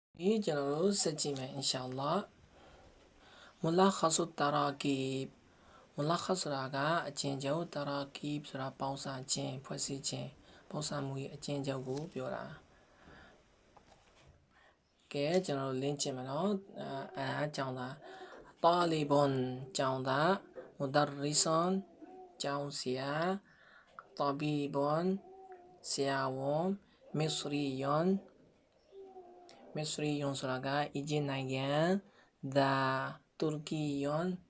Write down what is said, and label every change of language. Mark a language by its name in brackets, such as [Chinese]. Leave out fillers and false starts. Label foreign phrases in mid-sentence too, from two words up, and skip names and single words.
[Burmese] ကျွန်တော်တို့စကြည့်မယ် [Arabic] إن شاء الله ملخص تراكيب ملخص [Burmese] ဆိုတာကအကျဉ်းချုပ် tarakib ဆိုတာပေါင်းစခြင်းဖွဲ့စည်းခြင်းပေါင်းစမှုရဲ့အကျဉ်းချုပ်ကို ပြောတာကဲကျွန်တော်တို့ link ကြည့်မယ်နော်အဲဒါကြောင့်သား talibun ကျောင်းသား mudarrisun ကျောင်းဆရာ tabibun ဆရာဝန် [Arabic] مصري مصري [Burmese] ဆိုတာက the turkiyun